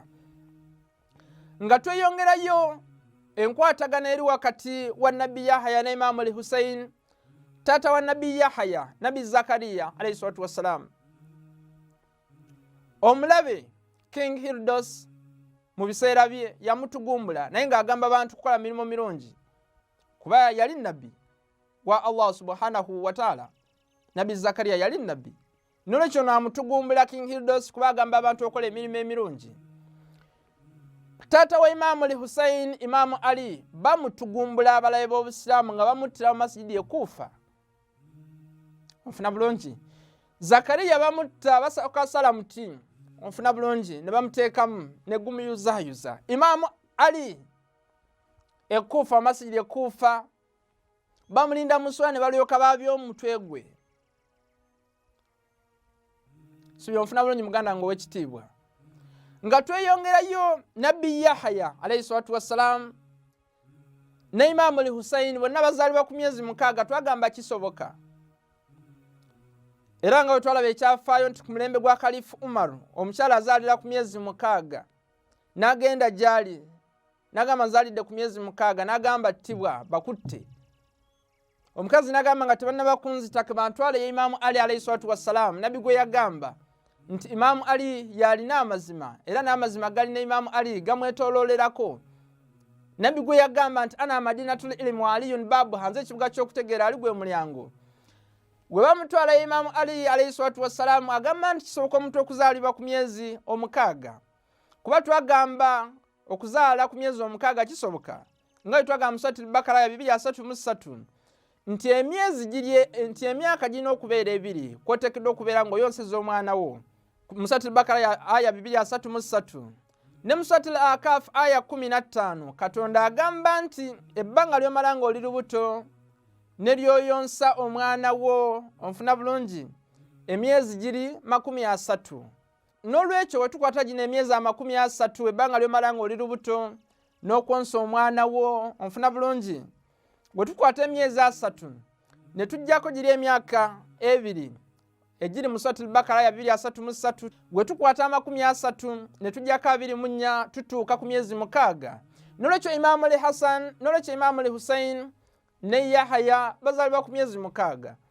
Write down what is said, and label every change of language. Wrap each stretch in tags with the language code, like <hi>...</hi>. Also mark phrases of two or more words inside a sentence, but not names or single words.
<lg>Nga tweyongerayo enkwatagana eri wakati wa nabbi Yahya ne Imam al-Hussein tata wa nabbi Yahya nabbi Zakariya</lg> <ar>عليه الصلاة والسلام</ar> <lg>omulabe King Hildos mu biseera bye yamutugumbula naye ng'agamba abantu kukola mirimo mirungi kuba yali nabbi wa Allah</lg> <ar>سبحانه وتعالى.</ar> <lg>Nabbi Zakariya yali nabbi nolwekyo n'amutugumbula King Hildos kuba agamba abantu okukola emirimu emirungi. Tata wa Imam al-Hussein Imam Ali bamutugumbula abalabe b'Obusiraamu nga bamuttira mu masjidi e Kufa. Onfuna bulungi Zakariya bamutta basaka salamuti onfuna bulungi ne bamuteekamu ne gumuyuzayuza. Imam Ali e Kufa masjidi e Kufa bamulinda muswa ne balyoka babyo omutwe gwe. Sibyo onfuna bulungi muganda ngo w'ekitiibwa. Nga tweyongerayo nabbi Yahya alayhi salatu wassalam ne Imam al-Hussein bonna bazaalibwa ku myezi 6 twagamba kisoboka era nga twalaba ekyafaayo nti ku mulembe gwa Khalifa Umar omukyala azaalira ku myezi 6 n'agenda gyali n'agamba nzaalidde ku myezi 6 n'agamba ttibwa bakutte. Omukazi n'agamba nga tebannabakunzitaka bantwale ye Imam Ali</lg> <ar>عليه الصلاة والسلام</ar> <lg>nabbi gwe yagamba nti Imam Ali yalina amazima era n'amazima galina Imam Ali gamwetoloolerako. Nabbi gwe yagamba nti</lg> <ar>أنا مدينة العلم وعلي باب</ar> <lg>hanze ekibuga ky'okutegeera ali gwe mulyango. bwe bamutwala Imamu Ali</lg> <ar>عليه الصلاة والسلام</ar> <lg>agamba nti kisoboka omuntu okuzaalibwa ku myezi 6 kuba twagamba okuzaala ku myezi 6 kisoboka nga twagamba mu Suratul Bakara ya 233 nti emyaka girina okubeera 2 kwotekedde okubeera ng'oyonseza omwana wo mu Suratul Bakara ya aya 233 ne mu Suratul Akaf aya 15 Katonda agamba nti ebbanga ly'omala ng'oli lubuto ne lyoyonsa omwana wo onfuna bulungi emyezi giri 30 n'olwekyo wetukwata gino emyezi 30 ebbanga ly'omala ng'oli lubuto n'okwonsa omwana wo onfuna bulungi wetukwata emyezi 3 ne tujjako giri emyaka 2 ejiri mu Suratul Bakara ya 233 wetukwata 30 ne tujjako 24 tutuuka ku myezi 6 n'olwekyo Imamu Ali Hassan n'olwekyo Imamu Ali Hussein ne Yahya bazaalibwa ku myezi 6</lg>